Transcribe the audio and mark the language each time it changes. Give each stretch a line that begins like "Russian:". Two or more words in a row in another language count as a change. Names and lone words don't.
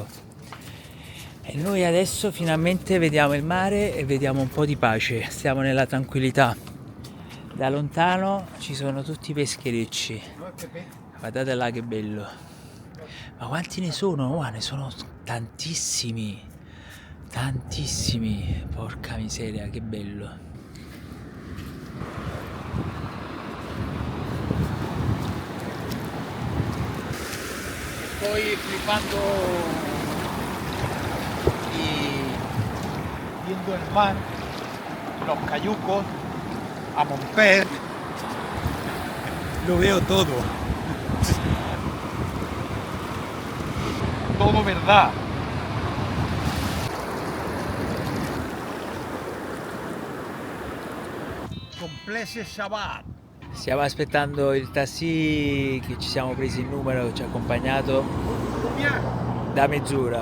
Italian: E noi adesso finalmente vediamo il mare e vediamo un po' di pace, stiamo nella tranquillità. Da lontano ci sono tutti i pescherecci, guardate là che bello. Ma quanti ne sono? Oh, ne sono tantissimi, tantissimi, porca miseria, che bello.
Spanish: Estoy flipando y viendo el mar, los cayucos, a Montper, lo veo todo. Todo verdad. Complesse Shabbat.
Italian: Stiamo aspettando il taxi che ci siamo presi il numero, ci ha accompagnato da mezz'ora.